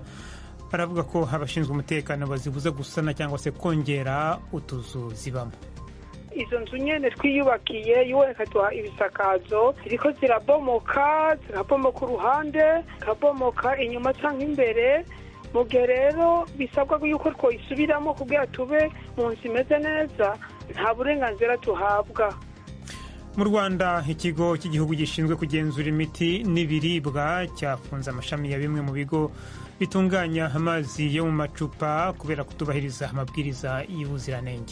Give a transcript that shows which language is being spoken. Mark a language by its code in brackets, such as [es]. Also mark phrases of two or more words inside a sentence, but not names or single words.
[rw] Baravuga ko abashinzwe umutekano bazibuza gusana cyangwa se kongera utuzu zibamo. [rn] Izo nzu nyene twiyubakiye yuwekaduha ibisakazo ziriko zirabomoka uruhande, kabomoka inyuma canke imbere. Mugihe rero bisabwa yuko twoyisubiramo kugira tube mu nzu imeze neza, nta burenganzira tuhabwa. [rw] Mu Rwanda, ikigo cy'igihugu gishinzwe kugenzura imiti n'ibiribwa cyafunze amashami ya bimwe mu bigo bitunganya amazi yo mu macupa kubera kutubahiriza amabwiriza y'ubuziranenge.